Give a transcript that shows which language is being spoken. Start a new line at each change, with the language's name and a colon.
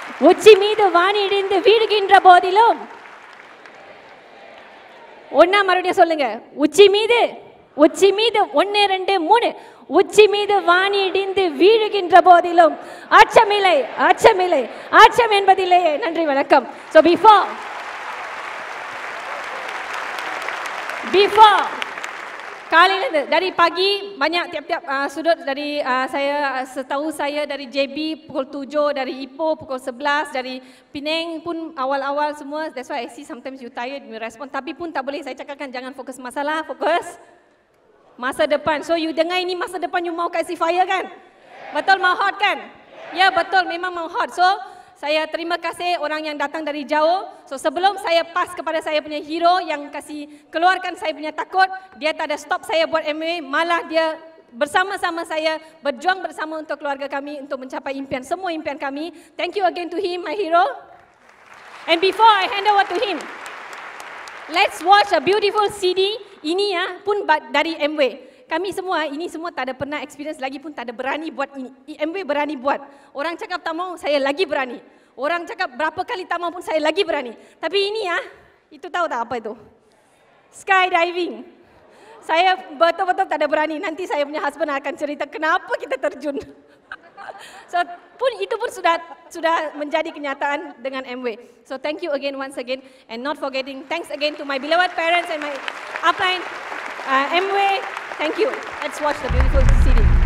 Tamil: உச்சி மீது வாணி இடிந்து வீழுகின்ற போதிலும், ஒன்னா மறுபடியும் சொல்லுங்க, உச்சி மீது 1 2 3, உச்சி மீது வாணி இடிந்து வீழுகின்ற போதிலும் அச்சம் என்பதில்லையே. நன்றி, வணக்கம்.
English: So before
Malay: kali dari pagi banyak tiap-tiap sudut dari setahu saya dari JB pukul 7, dari Ipoh pukul 11, dari Penang pun awal-awal semua.
English: That's why I see sometimes you tired, you respond.
Malay: Tapi pun tak boleh, saya cakapkan jangan fokus masalah, fokus masa depan. So you dengar ini masa depan, you mau kasih fire kan? Betul mau hot kan? Ya betul, memang mau hot. So saya terima kasih orang yang datang dari jauh. So sebelum saya pas kepada saya punya hero yang kasih keluarkan saya punya takut, dia tak ada stop saya buat MA, malah dia bersama-sama saya berjuang bersama untuk keluarga kami untuk mencapai impian, semua impian kami.
English: Thank you again to him, my hero. And before I hand over to him, let's watch a beautiful CD.
Malay: Ini ya pun dari MW. Kami semua, ini semua tak ada pernah experience lagi pun tak ada berani buat ini. MW berani buat. Orang cakap tak mau, saya lagi berani. Orang cakap berapa kali tak mau pun saya lagi berani. Tapi ini ya, itu tahu tak apa itu? Skydiving. Saya betul-betul tak ada berani. Nanti saya punya husband akan cerita kenapa kita terjun. So itu pun sudah menjadi kenyataan dengan MW.
English: So thank you again once again, and not forgetting thanks again to my beloved parents and my upline MW. Thank you. Let's watch the beautiful CD.